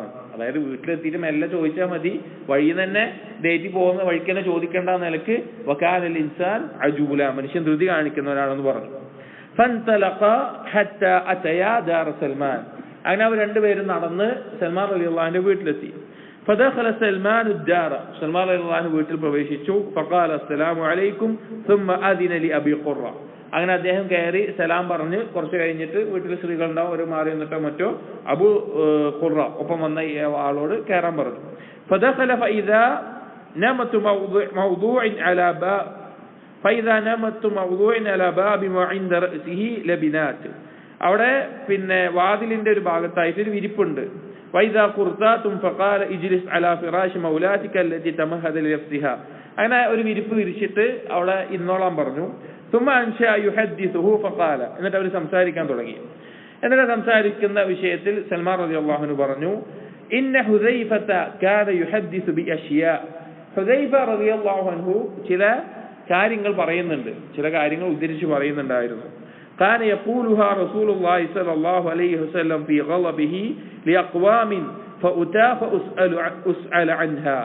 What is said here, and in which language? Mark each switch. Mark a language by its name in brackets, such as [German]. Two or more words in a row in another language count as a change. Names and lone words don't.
[Malayalam] അതായത് വീട്ടിലെത്തിയിട്ട് മെല്ലെ ചോദിച്ചാൽ മതി, വഴി തന്നെ ഡേറ്റി പോകുന്ന വഴിക്ക് തന്നെ ചോദിക്കേണ്ട നിലക്ക് [Arabic] وكان الإنسان عجولا, [Malayalam] മനുഷ്യൻ ധൃതി കാണിക്കുന്നവരാണെന്ന് പറഞ്ഞു. [Arabic] فانطلقا حتى أتيا دار سلمان. [Malayalam] അങ്ങനെ അവർ രണ്ടുപേരും നടന്ന് സൽമാൻ റളിയല്ലാഹുവിന്റെ വീട്ടിലെത്തി. [Arabic] فدخل سلمان الدار. [Malayalam] സൽമാൻ റളിയല്ലാഹു വീട്ടിൽ പ്രവേശിച്ചു. [Arabic] فقال السلام عليكم ثم أذن لأبي قرة. [Malayalam] അങ്ങനെ അദ്ദേഹം കയറി സലാം പറഞ്ഞ് കുറച്ച് കഴിഞ്ഞിട്ട് വീട്ടിൽ സ്ത്രീകളുണ്ടാവും, ഒരു മാറി നിന്നിട്ടോ മറ്റോ അബൂ ഖുറ ഒപ്പം വന്ന ആളോട് കയറാൻ പറഞ്ഞു. [Arabic] فدخل فإذا نمت موضوع على باب وعند رأسه لبنات. [Malayalam] അവിടെ പിന്നെ വാതിലിന്റെ ഒരു ഭാഗത്തായിട്ട് ഒരു വിരിപ്പുണ്ട്. [Arabic] وإذا قرطاتم فقال اجلس على فراش مولاتك التي تمهد لنفسها. [Malayalam] അങ്ങനെ ഒരു വിരിപ്പ് വിരിച്ചിട്ട് അവിടെ ഇന്നോളാൻ പറഞ്ഞു. [Arabic] ثم أنشأ يحدثه فقال, [Malayalam] എന്നിട്ട് അവർ സംസാരിക്കാൻ തുടങ്ങി. എന്നിട്ട് സംസാരിക്കുന്ന വിഷയത്തിൽ സൽമാൻ [Arabic] رضي الله عنه [Malayalam] പറഞ്ഞു, [Arabic] إن حذيفة كان يحدث بأشياء. [Malayalam] ഹുദൈഫ [Arabic] رضي الله عنه [Malayalam] ചില കാര്യങ്ങൾ പറയുന്നുണ്ട്, ചില കാര്യങ്ങൾ ഉദ്ധരിച്ച് പറയുന്നുണ്ടായിരുന്നു. [Arabic] كان يقولها رسول الله صلى الله عليه وسلم في غضبه لأقوام فأوتى فأسأل عنها.